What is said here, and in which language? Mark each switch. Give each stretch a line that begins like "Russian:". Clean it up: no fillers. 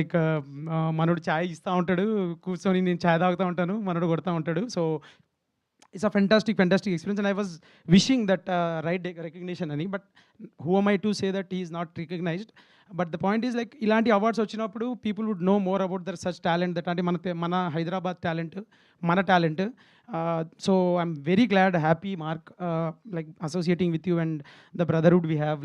Telugu: Like మనోడు ఛాయ్ ఇస్తూ ఉంటాడు, కూర్చొని నేను ఛాయ్ తాగుతూ ఉంటాను, మనోడు కొడతా ఉంటాడు.
English: so, it's a fantastic experience and I was wishing that right recognition
Telugu: అని.
English: But who am I to say that he is not recognized? But the point is like
Telugu: ఇలాంటి అవార్డ్స్ వచ్చినప్పుడు
English: People would know more about their such talent. That
Telugu: అంటే మన Hyderabad talent, మన talent.
English: So, I'm very glad, happy mark, like associating with you and the brotherhood we have.